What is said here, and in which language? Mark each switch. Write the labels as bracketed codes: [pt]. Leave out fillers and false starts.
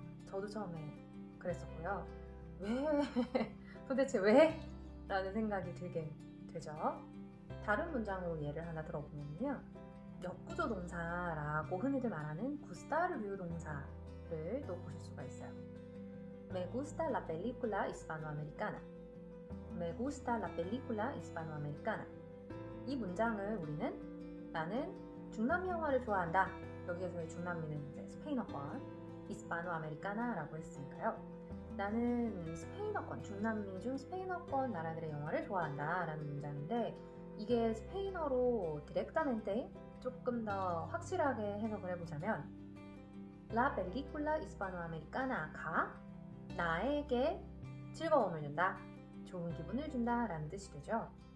[ko] 저도 처음에 그랬었고요. 왜? 도대체 왜? 라는 생각이 들게 되죠. 다른 문장으로 예를 하나 들어보면요. 역구조 동사라고 흔히들 말하는 gustar 비유동사를 또 보실 수가 있어요. [es] Me gusta la película hispanoamericana. Me gusta la película hispanoamericana. [ko] 이 문장을 우리는 나는 중남미 영화를 좋아한다. 여기에서의 중남미는 이제 스페인어권 hispanoamericana라고 했으니까요. 나는 스페인어권, 중남미 중 스페인어권 나라들의 영화를 좋아한다 라는 문장인데 이게 스페인어로 directamente 조금 더 확실하게 해석을 해보자면 [es] La película hispanoamericana [ko] 가 나에게 즐거움을 준다, 좋은 기분을 준다 라는 뜻이 되죠.